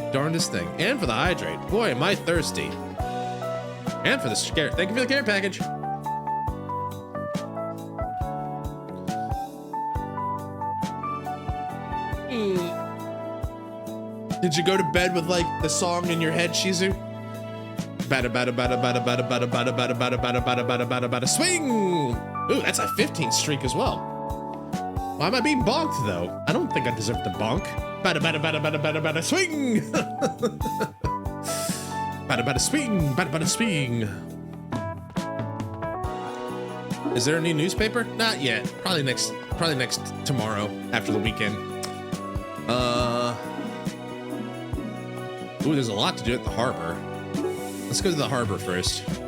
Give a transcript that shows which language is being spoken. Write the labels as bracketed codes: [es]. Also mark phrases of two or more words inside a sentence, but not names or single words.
[en] Darndest thing. And for the hydrate. Boy, am I thirsty. And for the scare. Thank you for the care package. Did you go to bed with like the song in your head, Shizu? Bada bada bada bada bada bada bada bada bada bada bada bada bada bada swing! Ooh, that's a 15th streak as well. Why am I being bonked though? I don't think I deserve to bonk. Bada bada bada bada bada bada swing! Bada bada swing! Bada bada swing! Is there a new newspaper? Not yet. Probably next tomorrow after the weekend. Ooh, there's a lot to do at the harbor. Let's go to the harbor first.